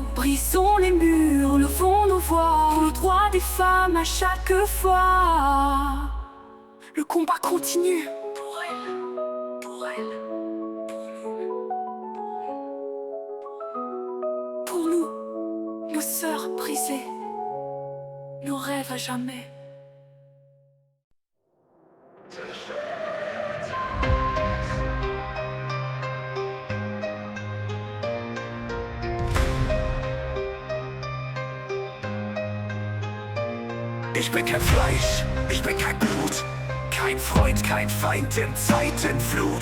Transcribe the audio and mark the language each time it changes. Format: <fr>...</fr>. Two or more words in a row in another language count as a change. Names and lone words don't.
<fr>Brisons les murs, levons nos voix, pour le droit des femmes à chaque fois. Le combat continue. Pour elle, pour elle. Pour nous, nos sœurs brisées, nos rêves à jamais.</fr> <de>Ich bin kein Fleisch, ich bin kein Blut, kein Freund, kein Feind in Zeitenflut.</de>